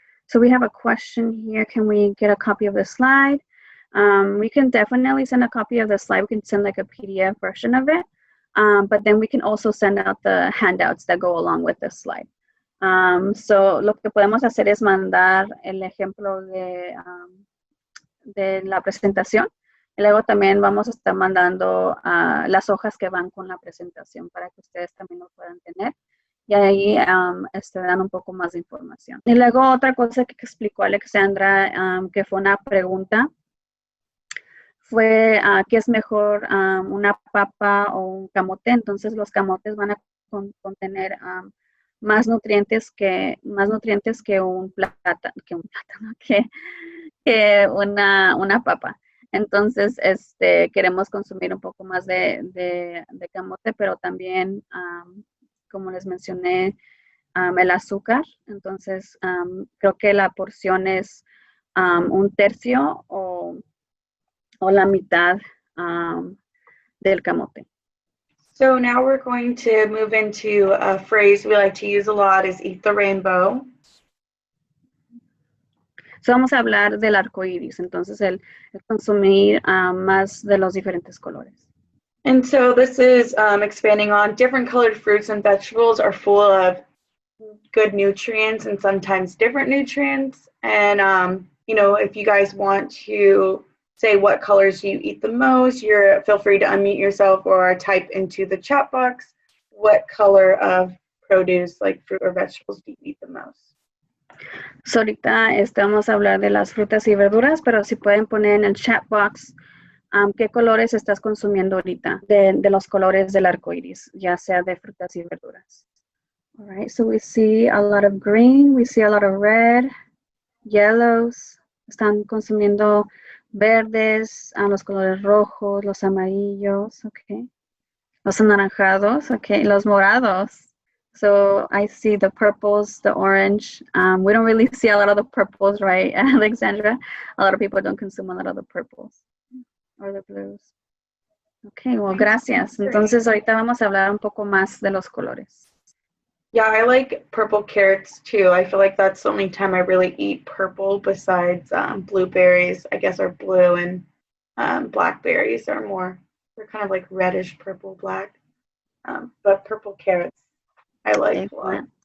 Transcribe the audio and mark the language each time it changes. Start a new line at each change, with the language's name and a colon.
English: So we have a question here. Can we get a copy of the slide? We can definitely send a copy of the slide. We can send like a PDF version of it. But then we can also send out the handouts that go along with the slide.
Spanish: So lo que podemos hacer es mandar el ejemplo de la presentación. Y luego también vamos a estar mandando las hojas que van con la presentación para que ustedes también lo puedan tener. Y ahí dan un poco más de información. Y luego otra cosa que explicó Alexandra, que fue una pregunta, fue ¿qué es mejor, una papa o un camote? Entonces los camotes van a contener más nutrientes que un plátano, que una papa. Entonces, queremos consumir un poco más de camote, pero también, como les mencioné, el azúcar. Entonces, creo que la porción es 1/3 o la mitad del camote.
English: So now we're going to move into a phrase we like to use a lot is eat the rainbow.
Spanish: So vamos a hablar del arco iris, entonces el consumir más de los diferentes colores.
English: And so this is expanding on different colored fruits and vegetables are full of good nutrients and sometimes different nutrients. And, if you guys want to say what colors you eat the most, feel free to unmute yourself or type into the chat box what color of produce, like fruit or vegetables, do you eat the most.
Spanish: So ahorita vamos a hablar de las frutas y verduras, pero si pueden poner en el chat box qué colores estás consumiendo ahorita, de los colores del arco iris, ya sea de frutas y verduras.
English: All right, so we see a lot of green, we see a lot of red, yellows,
Spanish: están consumiendo verdes, los colores rojos, los amarillos,
English: okay.
Spanish: Los anaranjados, okay, los morados.
English: So I see the purples, the orange. We don't really see a lot of the purples, right, Alexandra? A lot of people don't consume a lot of the purples or the blues. Okay, well, gracias.
Spanish: Entonces, ahorita vamos a hablar un poco más de los colores.
English: Yeah, I like purple carrots too. I feel like that's the only time I really eat purple besides blueberries, I guess, are blue, and blackberries are they're kind of like reddish purple, black. But purple carrots, I like a lot.